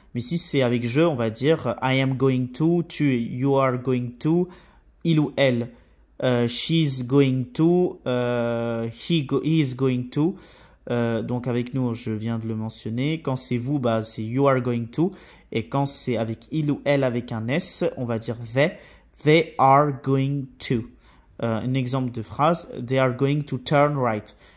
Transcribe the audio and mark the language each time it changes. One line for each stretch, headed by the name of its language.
French: Mais si c'est avec je, on va dire
English: I am going to,
French: tu,
English: you are going to,
French: il ou elle.
English: She's going to, he is going to.
French: Donc avec nous, je viens de le mentionner. Quand c'est vous, bah c'est
English: you are going to.
French: Et quand c'est avec il ou elle avec un S, on va dire
English: they are going to.
French: Un exemple de phrase,
English: they are going to turn right.